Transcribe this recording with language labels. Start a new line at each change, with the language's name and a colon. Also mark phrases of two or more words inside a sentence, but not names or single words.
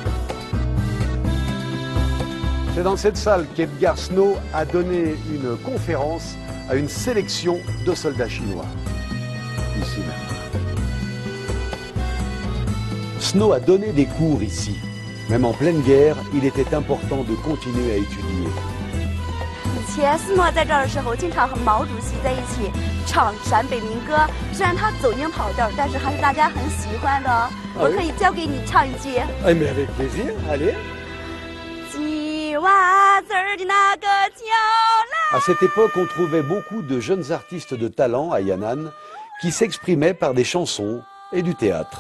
French: C'est dans cette salle qu'Edgar Snow a donné une conférence à une sélection de soldats chinois. Ici même. Snow a donné des cours ici. Même en pleine guerre, il était important de continuer à étudier.
Chinese: 以前斯诺在这儿的时候，经常和毛主席在一起唱陕北民歌。虽然他走音跑调，但是还是大家很喜欢的。我可以教给你唱一句。
French: Eh mais avec plaisir, allez.
Chinese: 鸡娃子儿的那个叫啦。
French: À cette époque, on trouvait beaucoup de jeunes artistes de talent à Yan'an qui s'exprimaient par des chansons et du théâtre.